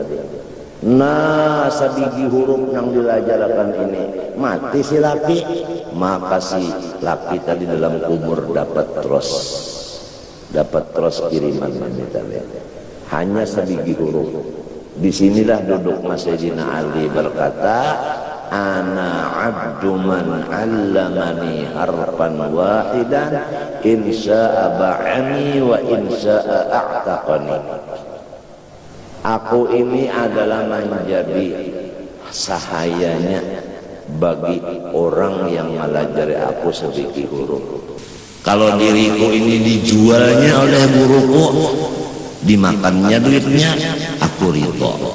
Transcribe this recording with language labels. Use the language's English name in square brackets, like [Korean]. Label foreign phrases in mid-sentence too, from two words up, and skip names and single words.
[Banjar] Nah, sabigi huruf yang dilajarkan ini mati si laki, maka si laki tadi dalam kubur dapat terus kiriman ini tadi. Hanya sabigi huruf. Disinilah duduk Sayyidina Ali berkata, [Arabic] أنا عبد من علمني حرفا واحدا إن شاء باعني وإن شاء أعتقني. [Banjar] Aku ini adalah menjadi sahayanya bagi orang yang melajari aku sedikit huruf. Kalau diriku ini dijualnya oleh guruku, dimakannya duitnya, aku ridho.